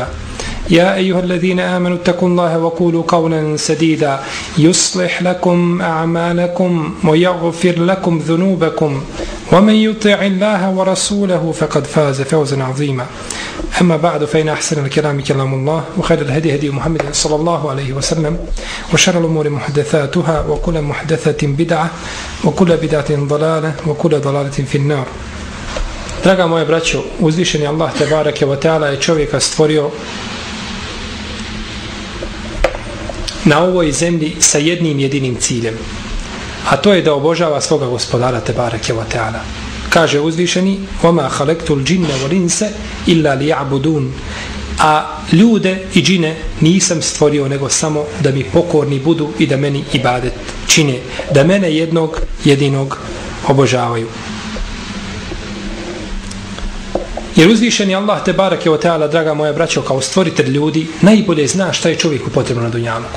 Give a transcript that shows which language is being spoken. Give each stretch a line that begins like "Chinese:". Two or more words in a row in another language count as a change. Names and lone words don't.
Arabic: يا أيها الذين آمنوا اتقوا الله وقولوا قولا سديدا يصلح لكم أعمالكم ويغفر لكم ذنوبكم ومن يطع الله ورسوله فقد فاز فوزا عظيما. أما بعد فإن أحسن الكلام كلام الله وخير الهدي هدي محمد صلى الله عليه وسلم وشر الأمور محدثاتها وكل محدثة بدعة وكل بدعة ضلالة وكل ضلالة في النار.
Bosnian: Draga moje braćo, uzvišeni Allah
Arabic: تبارك وتعالى
Bosnian: je čovjeka stvorio na ovoj zemlji sa jednim jedinim ciljem, a to je da obožava svoga gospodara
Arabic: تبارك وتعالى.
Bosnian: Kaže uzvišeni:
Arabic: "وما خلقت الجن والإنس إلا ليعبدون."
Bosnian: A ljude i džine nisam stvorio nego samo da mi pokorni budu i da meni ibadet čine, da mene jednog jedinog obožavaju. Jer uzvišeni Allah
Arabic: تبارك وتعالى,
Bosnian: draga moja braćo, kao stvoritelj ljudi najbolje zna šta je čovjeku potrebno na dunjaluku.